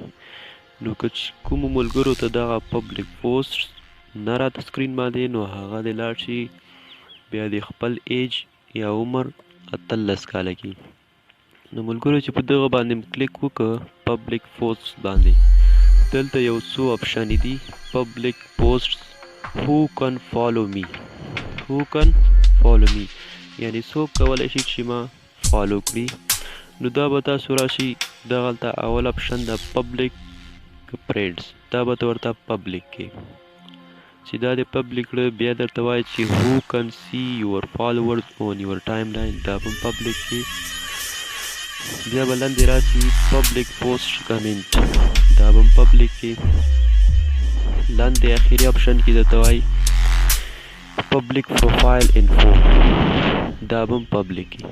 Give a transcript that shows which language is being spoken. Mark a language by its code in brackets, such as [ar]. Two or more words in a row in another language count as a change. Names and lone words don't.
[ps] نو که کومو ملګرو ته دغه [en] public posts [ps] نه راته سکرین باندې، نو هغه دې لاړ شي بیا دې خپل ایج یا عمر 18 کاله کې. نو ملګرو چې په دغه باندې کلیک وکړه [en] public posts [ps] باندې، دلته یو څو آپشن دي [en] public posts who can follow me، who can follow me [ps] یعنی څوک کولی شي چې ما فالو کړي. نو دا به تاسو راشي دغلته اول آپشن د [en] public friends, [ps] دا به ورته پبلیک کې چې دا د پبلیک کړه، بیا درته وایي چې [en] who can see your followers on your timeline، [ps] دا به پبلیک کې. بیا به لاندې راشي [en] public post comment, [ps] دا به پبلیک کې. لاندې اخري آپشن کې درته وایي [en] public profile info, [ps] دا به پبلیک کې.